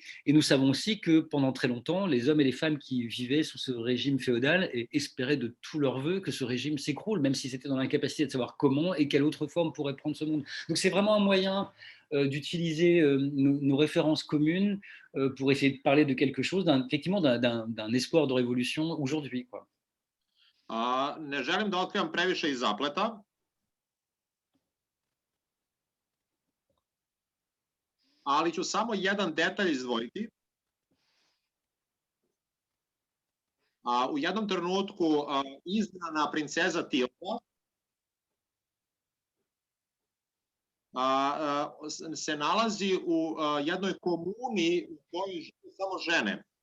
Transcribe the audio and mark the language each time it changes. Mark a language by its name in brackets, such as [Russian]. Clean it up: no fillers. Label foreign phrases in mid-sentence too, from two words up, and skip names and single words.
[French] Et nous savons aussi que pendant très longtemps, les hommes et les femmes qui vivaient sous ce régime féodal espéraient de tout leur vœu que ce régime s'écroule, même s'ils étaient dans l'incapacité de savoir comment et quelle autre forme pourrait prendre ce monde. Donc, c'est vraiment un moyen d'utiliser nos références communes pour essayer de parler de quelque chose, effectivement, d'un espoir de révolution aujourd'hui, quoi. [Serbian] Ne želim da otkrivam previše iz zapleta. Ali ću samo jedan detalj izdvojiti. U jednom trenutku izdana princeza Tilda se nalazi u jednoj komuni u kojoj žive samo žene.